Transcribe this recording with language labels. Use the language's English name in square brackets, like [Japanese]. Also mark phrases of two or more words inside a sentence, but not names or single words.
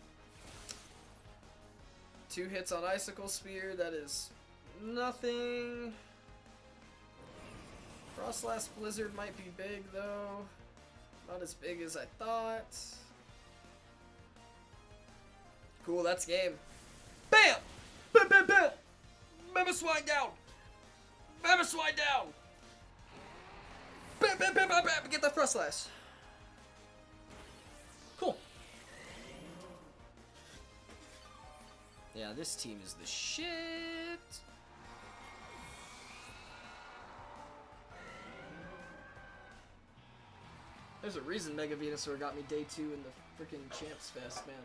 [English] 2 hits on Icicle Spear, that is nothing. Frostlass Blizzard might be big though. Not as big as I thought. Cool, that's game. BAM! BAM BAM BAM! Mamoswine down! Mamoswine down! BAM BAM BAM BAM BAM! Get that Frostlass. Cool. Yeah, this team is the shit. There's a reason Mega Venusaur got me day 2 in the freaking Champs Fest, man.